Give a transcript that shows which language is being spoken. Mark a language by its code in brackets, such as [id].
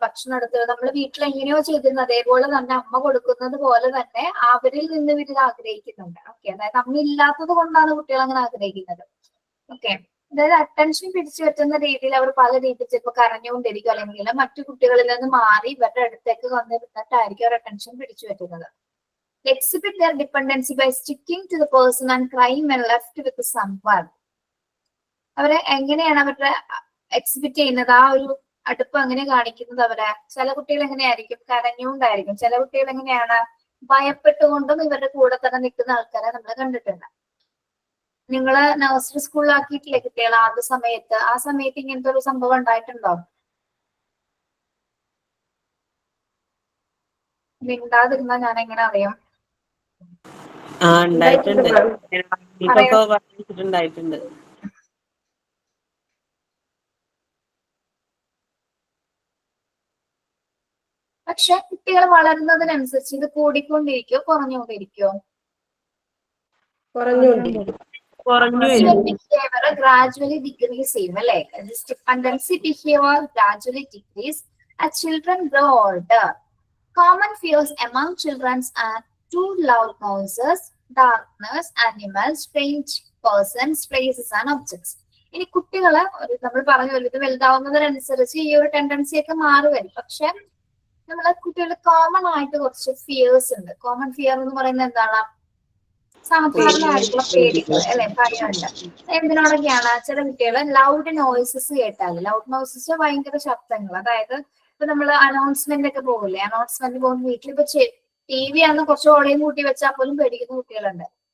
[ml] ഭക്ഷണം എടുത്ത് നമ്മൾ വീട്ടിൽ എങ്ങനെയോ ചെയ്തിരുന്നത് അതേപോലെ തന്നെ അമ്മ കൊടുക്കുന്നത് പോലെ തന്നെ അവരിൽ നിന്ന് ഇവർ ആഗ്രഹിക്കുന്നുണ്ട്. ഓക്കെ, അതായത് അമ്മ ഇല്ലാത്തത് കൊണ്ടാണ് കുട്ടികൾ അങ്ങനെ ആഗ്രഹിക്കുന്നത്. ഓക്കെ, അതായത് അറ്റൻഷൻ പിടിച്ചു പറ്റുന്ന രീതിയിൽ അവർ പല രീതിയിൽ ചിലപ്പോൾ കരഞ്ഞുകൊണ്ടിരിക്കും, അല്ലെങ്കിൽ മറ്റു കുട്ടികളിൽ നിന്ന് മാറി ഇവരുടെ അടുത്തേക്ക് വന്നിരുന്നിട്ടായിരിക്കും അവർ അറ്റൻഷൻ പിടിച്ചു പറ്റുന്നത്. [en] Exhibit their dependency by sticking to the person and crying when left with someone. [ml] അവരെ എങ്ങനെയാണ് അവരുടെ എക്സിബിറ്റ് ചെയ്യുന്നത്, ആ ഒരു അടുപ്പ് അങ്ങനെ കാണിക്കുന്നത് അവരെ. ചില കുട്ടികൾ എങ്ങനെയായിരിക്കും, കരഞ്ഞുകൊണ്ടായിരിക്കും. ചില കുട്ടികൾ എങ്ങനെയാണ്, ഭയപ്പെട്ടുകൊണ്ടും ഇവരുടെ കൂടെ തന്നെ നിൽക്കുന്ന ആൾക്കാരെ നമ്മൾ കണ്ടിട്ടുണ്ട്. നിങ്ങള് നഴ്സറി സ്കൂളിലാക്കിയിട്ടില്ലേ കുട്ടികളെ ആദ്യ സമയത്ത്? ആ സമയത്ത് ഇങ്ങനത്തെ ഒരു സംഭവം ഉണ്ടായിട്ടുണ്ടോ? മിണ്ടാതിരുന്നാ ഞാൻ എങ്ങനെ അറിയാം? ഉണ്ടായിട്ടുണ്ട്. ഇപ്പൊ പറഞ്ഞിട്ടുണ്ടായിട്ടുണ്ട്. പക്ഷെ കുട്ടികൾ വളരുന്നതിനനുസരിച്ച് ഇത് കൂടിക്കൊണ്ടിരിക്കോ കുറഞ്ഞുകൊണ്ടിരിക്കോ? കുറഞ്ഞു വരും. [en] Behavior gradually decrease [ml] ചെയ്യും അല്ലെ? [en] This dependency behavior gradually decrease as children grow older. Common fears among children are too loud noises, darkness, animals, strange persons, places and objects. [ml] ഇനി കുട്ടികള് നമ്മൾ പറഞ്ഞു ഇത് വലുതാവുന്നതിനനുസരിച്ച് ഈ ഒരു ടെൻഡൻസി ഒക്കെ മാറുവരും. പക്ഷെ നമ്മളെ കുട്ടികൾ കോമൺ ആയിട്ട് കുറച്ച് ഫിയേഴ്സ് ഉണ്ട്. കോമൺ ഫിയർ എന്ന് പറയുന്നത് എന്താണ്? സാധാരണയായിട്ടുള്ള പേടികൾ അല്ലെ, ഭയമുണ്ട്. എന്തിനോടൊക്കെയാണ്? ചില കുട്ടികള് ലൗഡ് നോയ്സസ് കേട്ടാല്, ലൗഡ് നോയ്സസ് ഭയങ്കര ശബ്ദങ്ങൾ, അതായത് ഇപ്പൊ നമ്മള് അനൗൺസ്മെന്റ് ഒക്കെ പോകില്ലേ, അനൗൺസ്മെന്റ് പോകുന്ന വീട്ടിൽ ഇപ്പൊ TV ആണെന്ന് കുറച്ച് ഓളയും കൂട്ടി വെച്ചാൽ പോലും പേടിക്കുന്ന കുട്ടികളുണ്ട്.